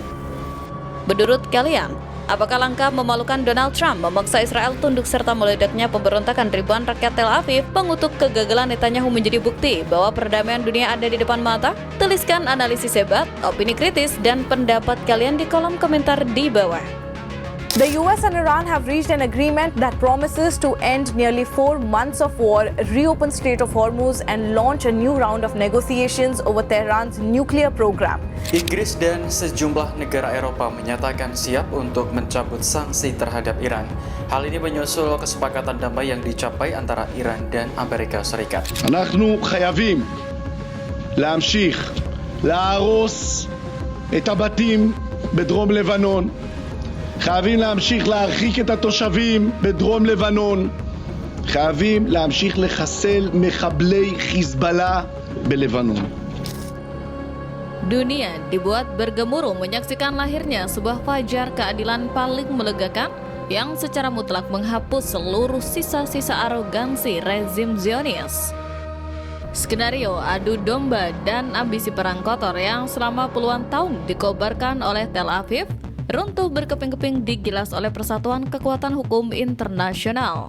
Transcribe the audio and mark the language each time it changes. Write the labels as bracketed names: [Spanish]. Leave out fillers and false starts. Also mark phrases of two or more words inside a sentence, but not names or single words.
[Indonesian] Menurut kalian, apakah langkah memalukan Donald Trump memaksa Israel tunduk serta meledaknya pemberontakan ribuan rakyat Tel Aviv mengutuk kegagalan Netanyahu menjadi bukti bahwa perdamaian dunia ada di depan mata? Tuliskan analisis hebat, opini kritis, dan pendapat kalian di kolom komentar di bawah. [English] The US and Iran have reached an agreement that promises to end nearly 4 months of war, reopen Strait of Hormuz, and launch a new round of negotiations over Tehran's nuclear program. [Indonesian] Inggris dan sejumlah negara Eropa menyatakan siap untuk mencabut sanksi terhadap Iran. Hal ini menyusul kesepakatan damai yang dicapai antara Iran dan Amerika Serikat. [Hebrew] אנחנו חייבים להמשיך להרוס את הבתים בדרום לבנון. חייבים להמשיך להרחיק את התושבים בדרום לבנון. חייבים להמשיך לחסל מחבלי חיזבאללה בלבנון. [Indonesian] Dunia dibuat bergemuruh menyaksikan lahirnya sebuah fajar keadilan paling melegakan yang secara mutlak menghapus seluruh sisa-sisa arogansi rezim Zionis. Skenario adu domba dan ambisi perang kotor yang selama puluhan tahun dikobarkan oleh Tel Aviv runtuh berkeping-keping digilas oleh Persatuan Kekuatan Hukum Internasional.